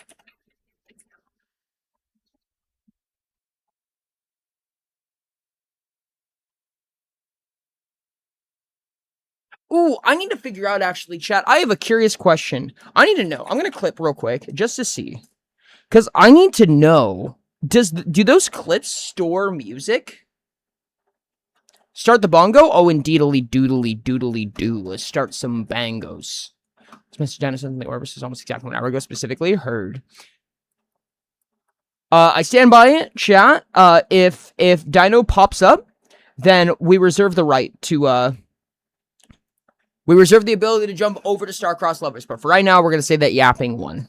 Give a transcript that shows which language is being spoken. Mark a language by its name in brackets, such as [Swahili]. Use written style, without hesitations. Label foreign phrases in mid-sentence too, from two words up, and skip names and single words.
[English] Ooh, I need to figure out, actually, chat. I have a curious question. I need to know. I'm going to clip real quick just to see. Because I need to know, do those clips store music? Start the bongo? Oh, indeedly doodly doodly doo. Let's start some bangos. Mr. Dennison, the Orbis is almost exactly 1 hour ago, specifically. Heard. I stand by it, chat. If Dino pops up, then we reserve the right to, we reserve the ability to jump over to Starcross Lovers, but for right now, we're going to say that yapping won.